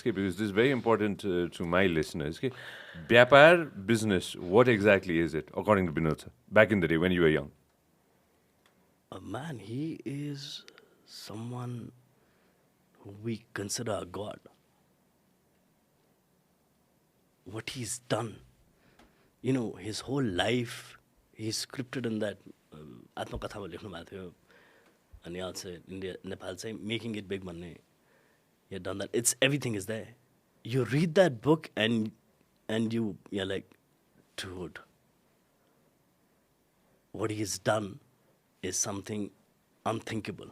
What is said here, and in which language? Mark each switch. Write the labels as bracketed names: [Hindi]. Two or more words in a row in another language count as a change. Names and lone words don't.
[English] Because this is very important to my listeners. Vyapar, business, what exactly is it, according to Binod sir, back in the day when you were young? Man, he is someone who we consider a god. What he's done, his whole life, he's scripted in that [Nepali] आत्मकथा मा लेख्नु भएको थियो अनि [English] also India, Nepal चाहिँ making it big भन्ने he had done that. It's everything is there. You read that book and you're like, dude, what he's done is something unthinkable.